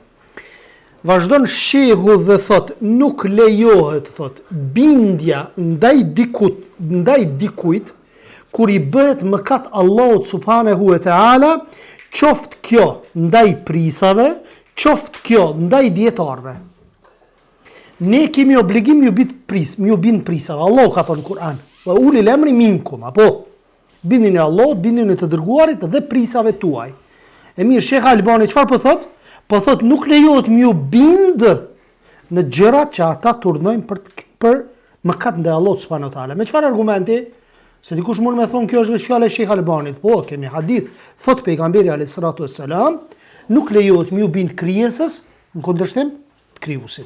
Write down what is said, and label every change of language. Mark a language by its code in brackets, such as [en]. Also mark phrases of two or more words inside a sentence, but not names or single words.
[sq] Vazhdon shehu dhe thot, nuk lejohet, thot, bindja ndaj dikujt, kur i bëhet mëkat Allahut [ar] سبحانه وتعالى, [sq] qoftë kjo ndaj prisave, qoftë kjo ndaj dietarëve. Ne kemi obligim ju bind prisave. Allahu ka thënë në Kur'an, [ar] وأولي الأمر منكم, [sq] apo bindini Allahut, bindini të dërguarit dhe prisave tuaj. E mirë, Sheikh Albani çfarë po thot? Po thot nuk lejohet m'ju bind në gjërat që ata turnojnë për mëkat ndaj Allahut [ar] سبحانه وتعالى. [sq] Me çfarë argumenti? Se dikush mund me thonë kjo është vetë fjala e Sheikh Albanit. Po, kemi hadith, thot pejgamberi [ar] عليه الصلاة والسلام, [sq] nuk lejohet m'ju bind krijesës në kundërshtim të krijuesit.